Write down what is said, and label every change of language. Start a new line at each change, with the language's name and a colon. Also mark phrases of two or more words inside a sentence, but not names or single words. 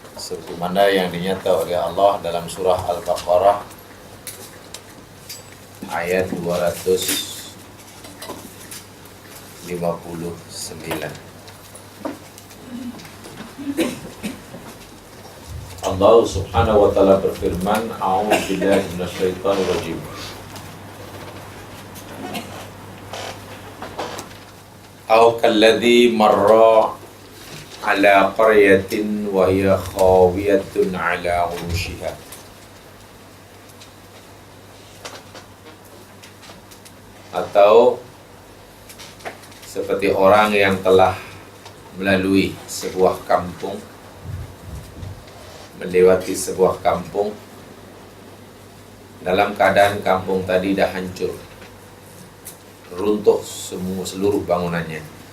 Malay: seperti mana yang dinyata oleh Allah dalam surah Al-Baqarah ayat 259. Allah
Arabic: سبحانه وتعالى
Malay: berfirman,
Arabic: أعوذ بالله من الشيطان الرجيم. أو كالذي مر على قرية وهي خاوية على عروشها.
Malay: Atau seperti orang yang telah melalui sebuah kampung, melewati sebuah kampung dalam keadaan kampung tadi dah hancur, runtuh seluruh bangunannya.